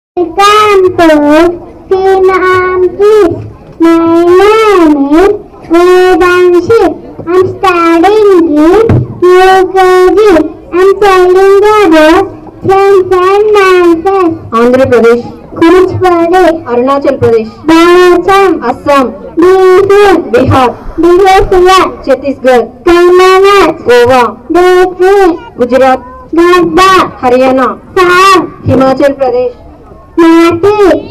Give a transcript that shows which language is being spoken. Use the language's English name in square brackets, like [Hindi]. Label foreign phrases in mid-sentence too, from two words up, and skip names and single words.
[English] Welcome to Sinam Kids. My name is Vedanshi. I'm studying in UKG. I'm telling about friends and nonsense. Andhra Pradesh, Kuch Pradesh, Arunachal Pradesh, Bharatam, Assam, Bihar, Bihar, Chhattisgarh, Karnataka, Goa, Delhi, Gujarat, Gadda, Haryana, Sam, Himachal Pradesh, Nati,